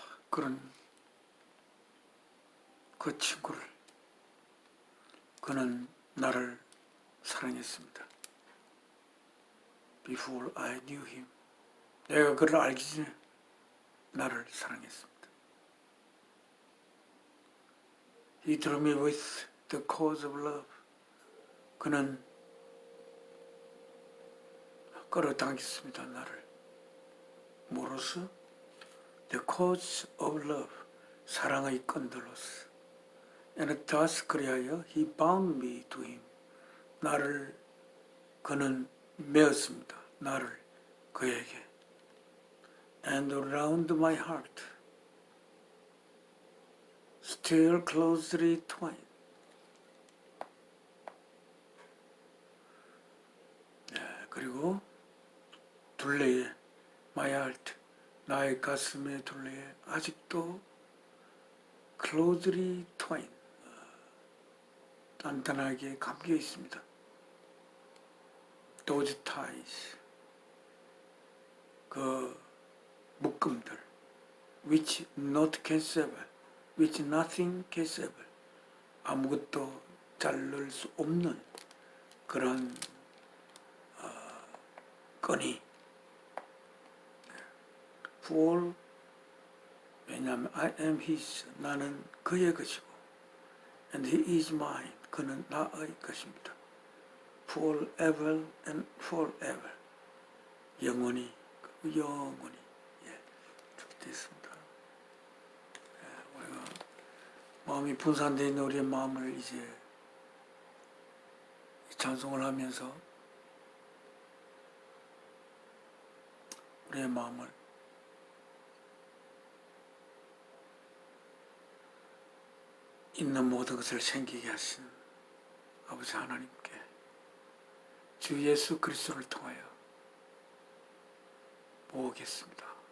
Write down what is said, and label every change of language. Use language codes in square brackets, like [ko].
[ko] 그런 그 친구를 그는 나를 사랑했습니다. [en] Before I knew him. [ko] 내가 그를 알기 전에 나를 사랑했습니다. [en] He drew me with the cause of love. [ko] 그는 끌어당겼습니다. 나를. 뭐로서? [en] The cause of love. [ko] 사랑의 끈들로서. [en] And thus [ko] 그리하여 [en] he bound me to him. [ko] 나를 그는 메었습니다. 나를 그에게. [en] And around my heart still closely twined. [ko] 그리고 둘레에 [en] my heart, [ko] 나의 가슴의 둘레에 아직도 [en] closely twined, [ko] 단단하게 감겨 있습니다. [en] Those ties, [ko] 그 묶음들, [en] which not can sever, which nothing can sever, [ko] 아무것도 자를 수 없는 그런 끈이. [en] For, [ko] 왜냐하면 [en] I am his, [ko] 나는 그의 것이고, [en] and he is mine, [ko] 그는 나의 것입니다. [en] Forever and forever, [ko] 영원히, 영원히. 그렇게 됐습니다. 우리가 마음이 분산되어 있는 우리의 마음을 이제 찬송을 하면서 우리의 마음을 있는 모든 것을 생기게 하신 아버지 하나님께 주 예수 그리스도를 통하여 모으겠습니다.